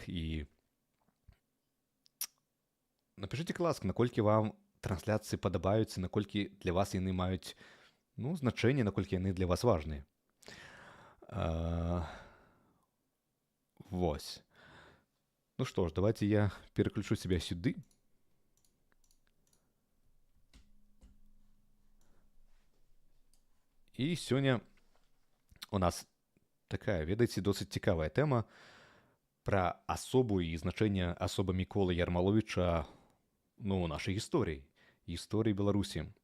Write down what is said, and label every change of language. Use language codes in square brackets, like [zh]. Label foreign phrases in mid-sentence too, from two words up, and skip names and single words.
[be] І напішыце, калі ласка, наколькі вам трансляцыі падабаюцца, наколькі для вас яны маюць, ну, значэнне, наколькі яны для вас важныя. Вось. [ru] Ну што ж, давайте я переключу себя сюды. [be] І сёння у нас такая, ведаеце, досыць цікавая тэма пра асобу і значэнне асобы Міколы Ярмаловіча, ну, у нашай гісторыі Беларусі.